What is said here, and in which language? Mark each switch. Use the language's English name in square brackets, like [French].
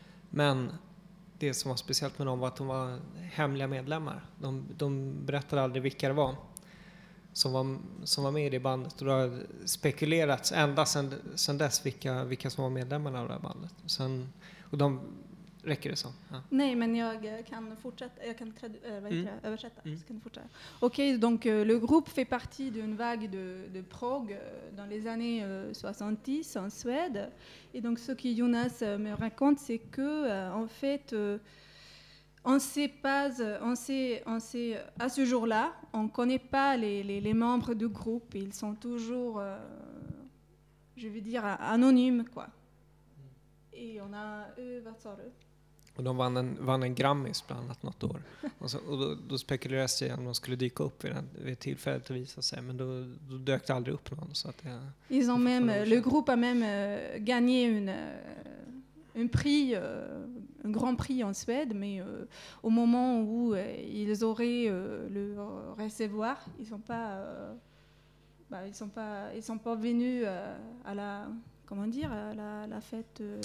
[Swedish] Men det som var speciellt med dem var att de var hemliga medlemmar. De berättade aldrig vilka det var som var med i bandet. Och det har spekulerats ända sedan dess vilka som var medlemmarna av det här bandet. Och de räcker det så. Ja. Nej, men jag kan fortsätta. Jag kan översätta. Mm. Så kan du fortsätta. [French] Okej, donc le groupe fait partie d'une vague de prog dans les années 70 en Suède. Et donc ce que Jonas me raconte, c'est que en fait on sait à ce jour-là, on connaît pas les membres du groupe, ils sont toujours je veux dire anonymes quoi. Et on a [Swedish] vad sa du? Och de vann en Grammis bland annat något år. Och då spekulerades det om de skulle dyka upp vid ett tillfälle att visa sig. Men då dök det aldrig upp någon. Så att det, [French] ils ont même, le groupe a même gagné un prix, un grand prix en Suède. Mais au moment où ils auraient le recevoir, ils sont pas venus à la, comment dire, à la fête.